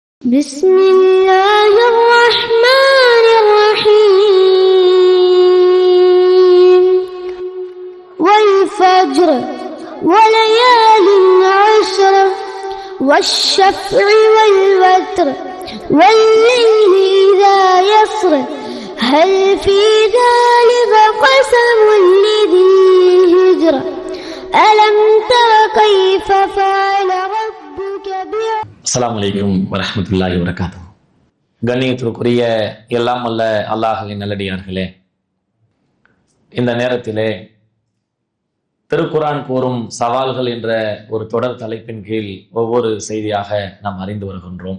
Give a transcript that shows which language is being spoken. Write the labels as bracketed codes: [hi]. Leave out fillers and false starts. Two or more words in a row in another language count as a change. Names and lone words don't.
[ar] بسم الله الرحمن الرحيم والفجر وليال عشر والشفع والوتر والليل إذا يسر هل في ذلك قسم لذي هجر ألم تر كيف فعل ربك السلام عليكم ورحمة الله وبركاته. [ta] கண்ணியத்திற்குரிய எல்லாம் அல்ல அல்லாஹ்வின் நல்லடியார்களே, இந்த நேரத்திலே திருக்குர்ஆன் கூறும் சவால்கள் என்ற ஒரு தொடர் தலைப்பின் கீழ் ஒவ்வொரு செய்தியாக நாம் அறிந்து வருகின்றோம்.